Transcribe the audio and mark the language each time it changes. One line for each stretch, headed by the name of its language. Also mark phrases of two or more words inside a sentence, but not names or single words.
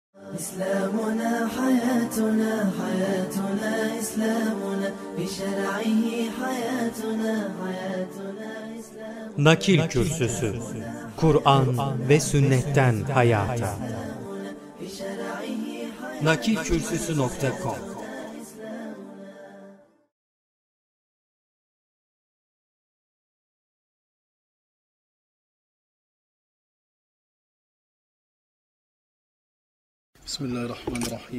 Arabic: إسلامنا حياتنا حياتنا إسلامنا بشرعه حياتنا حياتنا إسلامنا.
Turkish: Nakil Kürsüsü, Kur'an ve Sünnetten Hayata. Nakilkürsüsü.com. Bismillahirrahmanirrahim.